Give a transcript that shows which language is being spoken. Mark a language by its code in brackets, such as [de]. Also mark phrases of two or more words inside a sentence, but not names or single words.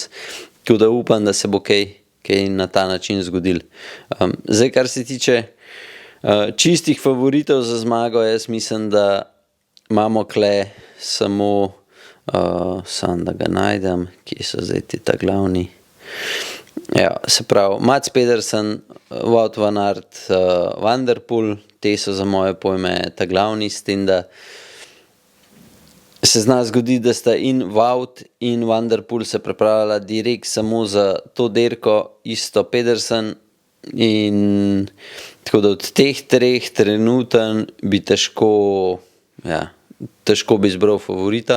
[sl] Tako da upam, da se bo kaj na ta način zgodil. Zdaj, kar se tiče čistih favoritov za zmago, jaz mislim, da imamo kle samo, samo da ga najdem, kje so zdaj ta glavni. Ja, se pravi, Mats Pedersen, Wout van Aert, Van der Poel, te so za moje pojme ta glavni, s tem, da se zna zgoditi, da sta in Wout in Van der Poel se pripravljala direkt samo za to dirko, isto Pedersen, in tako da od teh treh trenuten bi težko bi izbral favorita.